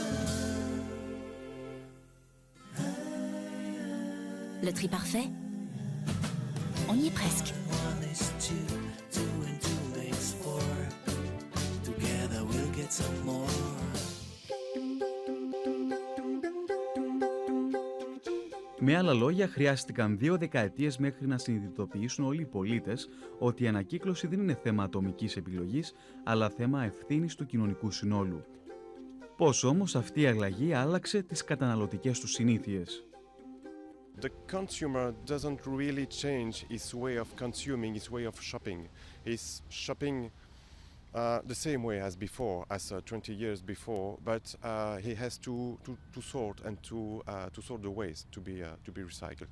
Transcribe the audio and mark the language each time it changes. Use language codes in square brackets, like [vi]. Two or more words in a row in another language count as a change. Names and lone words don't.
[fr] Le tri parfait? On y est presque. [el] Με άλλα λόγια, χρειάστηκαν 2 δεκαετίες μέχρι να συνειδητοποιήσουν όλοι οι πολίτες ότι η ανακύκλωση δεν είναι θέμα ατομικής επιλογής, αλλά θέμα ευθύνης του κοινωνικού συνόλου. Πώς όμως αυτή η αλλαγή άλλαξε τις καταναλωτικές τους συνήθειες? [en] The consumer doesn't really change his way of consuming, his way of shopping. He's shopping the same way as before, as 20 years before, but he has to sort and to sort the waste to be recycled.